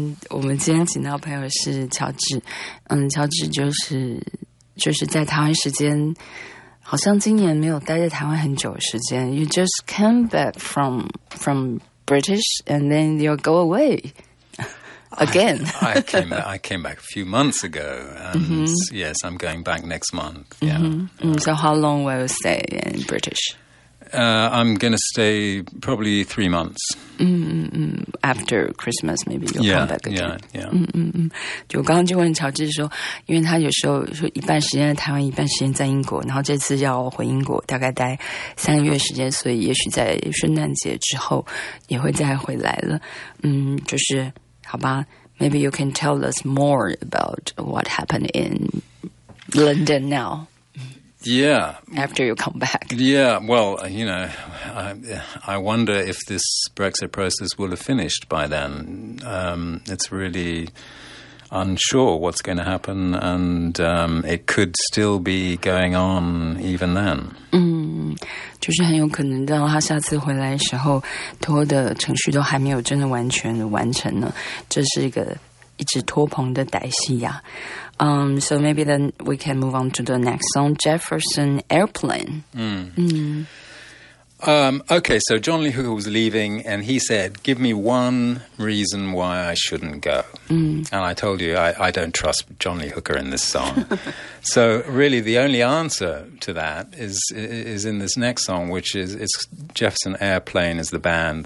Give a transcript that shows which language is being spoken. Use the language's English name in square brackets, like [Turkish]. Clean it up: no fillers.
[Chinese] 我们今天请到的朋友是乔治。乔治就是在台湾时间，好像今年没有待在台湾很久时间。 [English] You just came back from British and then you'll go away again. I came back a few months ago, and mm-hmm. yes, I'm going back next month. Yeah. Mm-hmm. So how long will you stay in British? I'm going to stay probably 3 months. Mm-hmm. After Christmas, maybe you'll come back again. Yeah. [Chinese] 就我刚刚就问乔治说，因为他有时候说一半时间在台湾，一半时间在英国，然后这次要回英国，大概待三个月时间，所以也许在圣诞节之后也会再回来了。就是。好吧, [English] maybe you can tell us more about what happened in London now. Yeah. After you come back. Yeah, well, you know, I wonder if this Brexit process will have finished by then. It's really unsure what's going to happen, and it could still be going on even then. [Chinese] 就是很有可能到他下次回来的时候，拖的程序都还没有真的完全完成呢。这是一个一直拖棚的歹戏呀。 [English] So maybe then we can move on to the next song, Jefferson Airplane. Okay, so John Lee Hooker was leaving, and he said, "Give me one reason why I shouldn't go." Mm. And I told you I don't trust John Lee Hooker in this song. So really, the only answer to that is in this next song, which is it's Jefferson Airplane is the band.